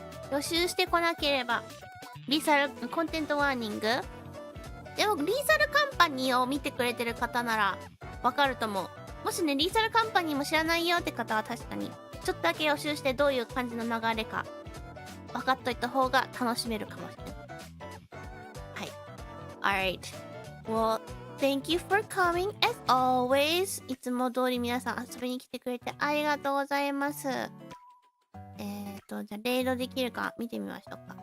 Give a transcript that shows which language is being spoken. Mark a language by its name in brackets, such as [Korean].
[Japanese] 予習してこなければ、リーサル、コンテンツワーニングでも、リーサルカンパニーを見てくれてる方ならわかると思う。もしね、リーサルカンパニーも知らないよって方は確かに、ちょっとだけ予習してどういう感じの流れか、分かっといた方が楽しめるかもしれない。はい。Alright. [English] Well, thank you for coming as always. [Japanese] いつも通り皆さん遊びに来てくれてありがとうございます。じゃあ、レイドできるか見てみましょうか。